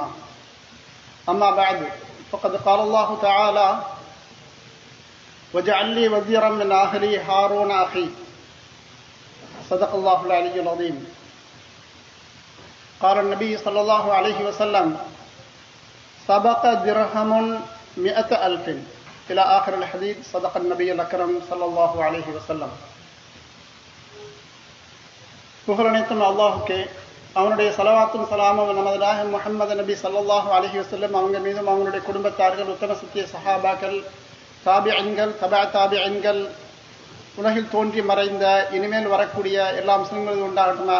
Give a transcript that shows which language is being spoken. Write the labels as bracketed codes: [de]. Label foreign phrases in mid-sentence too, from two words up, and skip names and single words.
[ar] أما بعد فقد قال الله تعالى: وجعل لي وزيرا من أهلي هارون أخي. صدق الله العلي العظيم. قال النبي صلى الله عليه وسلم: سبق درهم 100,000 إلى آخر الحديث. صدق النبي الأكرم صلى الله عليه وسلم. [ta] புகழனைத்தும் அல்லாஹுக்கே, அவனுடைய ஸலவாத்தும் ஸலாமும் நமது நாயகம் முஹம்மது நபி [ar] صلى الله عليه وسلم [ta] அவங்க மீதும் அவங்களுடைய குடும்பத்தார்கள், உத்தம சத்திய சஹாபாக்கள், தாபிஈன்கள், தபா தாபிஈன்கள், உலகில் தோன்றி மறைந்த இனிமேல் வரக்கூடிய எல்லா முஸ்லிம்களும் உண்டாகட்டுமாக.